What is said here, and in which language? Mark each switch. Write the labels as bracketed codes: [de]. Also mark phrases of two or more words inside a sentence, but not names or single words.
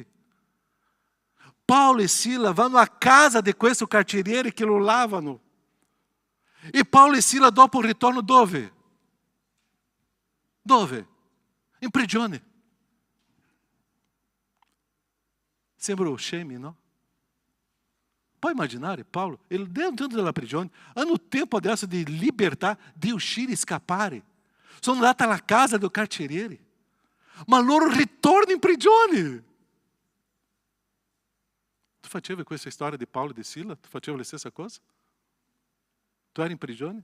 [it] Paulo e Sila vanno a casa di questo carceriere che lo lavano. E Paulo e Sila dopo ritorno dove? Dove? In prigione. Sembra scemi, no? Puoi immaginare Paulo, ele dentro della prigione, hanno tempo adesso di libertà, di uscire e scappare. Sono andati alla casa del carceriere. Ma loro ritornano in prigione. Tu facevi questa storia di Paulo e di Sila? Tu facevi la stessa cosa? Tu eri in prigione?